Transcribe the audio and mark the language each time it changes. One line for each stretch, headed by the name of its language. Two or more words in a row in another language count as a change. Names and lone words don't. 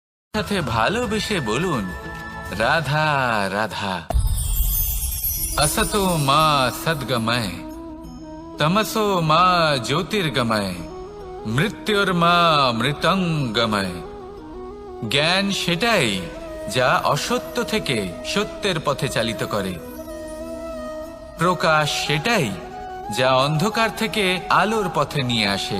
Bangla: সাথে ভালোবেসে বলুন রাধা রাধা।
Sanskrit: असतो मा सद्गमय तमसो मा ज्योतिर्गमय মৃত্যুর্মা মৃতঙ্গময়।
Bangla: জ্ঞান সেটাই যা অসত্য থেকে সত্যের পথে চালিত করে। প্রকাশ সেটাই যা অন্ধকার থেকে আলোর পথে নিয়ে আসে।